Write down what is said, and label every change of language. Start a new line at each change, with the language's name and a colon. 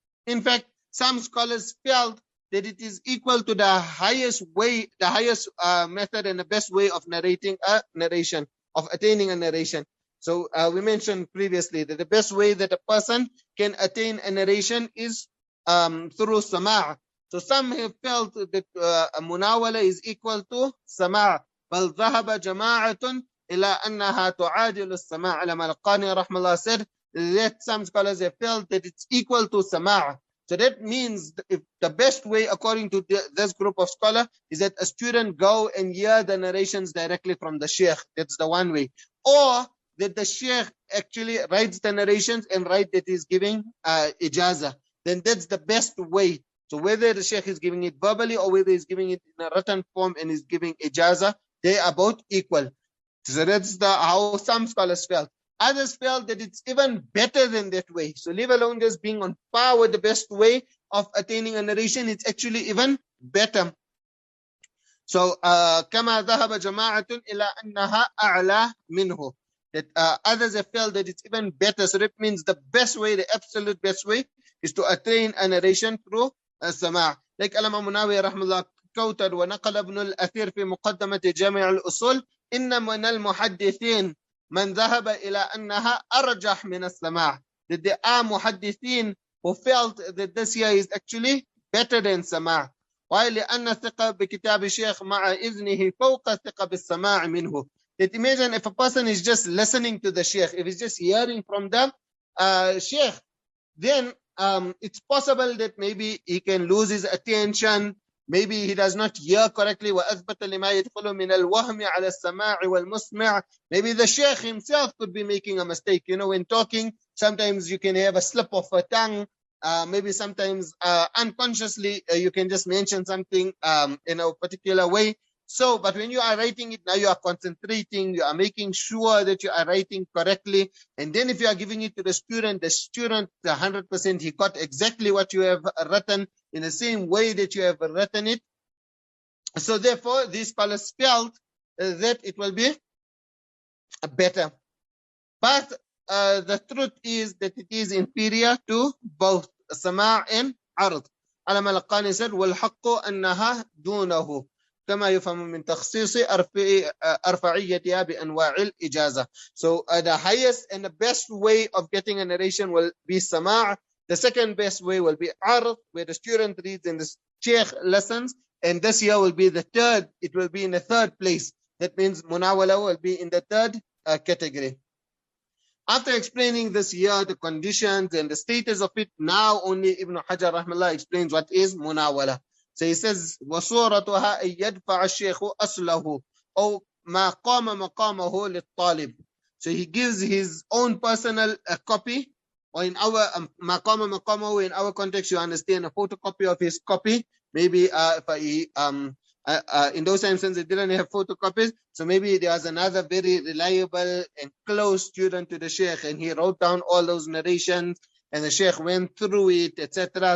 English: In fact, some scholars felt that it is equal to the highest way, the highest method and the best way of narrating a narration, of attaining a narration. So we mentioned previously that the best way that a person can attain a narration is through sama'. So some have felt that munawala is equal to sama'.
Arabic: بل ذهب جماعة إلى أنها تعادل السماع.
English: Allama al-Qani rahmallah said that some scholars have felt that it's equal to sama'. So that means if the best way, according to this group of scholars, is that a student go and hear the narrations directly from the sheikh. That's the one way. Or that the sheikh actually writes the narrations and write that he's giving ijazah. Then that's the best way. So whether the sheikh is giving it verbally or whether he's giving it in a written form and is giving ijazah, they are both equal. So that's how some scholars felt. Others felt that it's even better than that way. So leave alone just being on par with the best way of attaining a narration, it's actually even better. So
Arabic: كما ذهب جماعة إلى أنها أعلى منه.
English: That others have felt that it's even better. So that means the best way, the absolute best way, is to attain a narration through السماع. Like Imam Munawi
Arabic: رحمه الله
English: quoted
Arabic: ونقل ابن الأثير في مقدمة جامع الأصول إن من المحدثين من ذهب إلى أنها أرجح من السماع.
English: That there are muhaddithin who felt that this here is actually better than سماع. Why?
Arabic: لأن الثقة بكتاب الشيخ مع إذنه فوق الثقة بالسماع منه.
English: That imagine if a person is just listening to the sheikh, if he's just hearing from the sheikh, then it's possible that maybe he can lose his attention, maybe he does not hear correctly.
Arabic: وأثبت لما يدخل من الوهم على السماع والمسمع.
English: Maybe the sheikh himself could be making a mistake. You know, when talking, sometimes you can have a slip of a tongue. Maybe sometimes unconsciously you can just mention something in a particular way. So, but when you are writing it, now you are concentrating, you are making sure that you are writing correctly. And then if you are giving it to the student 100%, he got exactly what you have written in the same way that you have written it. So therefore, these scholars felt that it will be better. But the truth is that it is inferior to both سماع and عرض.
Arabic: على ما القاني
English: said
Arabic: والحق أنها دونه كما يفهم من تخصيص أرفعيتها بأنواع الإجازة.
English: So the highest and the best way of getting a narration will be سماع. The second best way will be عرض, where the student reads in the sheikh lessons. And this year will be the third, it will be in the third place. That means munawala will be in the third category. After explaining this here, the conditions and the status of it, now only Ibn Hajar rahmallah explains what is munawala. So he says,
Arabic: وَصُورَتُهَا أَن يَدْفَعَ الشَّيْخُ أَصْلَهُ أو ما قام مقامه للطالب.
English: So he gives his own personal copy, or in our
Arabic: ما قام مقامه,
English: in our context you understand a photocopy of his copy. Maybe if he in those times, since they didn't have photocopies, so maybe there was another very reliable and close student to the sheikh, and he wrote down all those narrations, and the sheikh went through it, etc.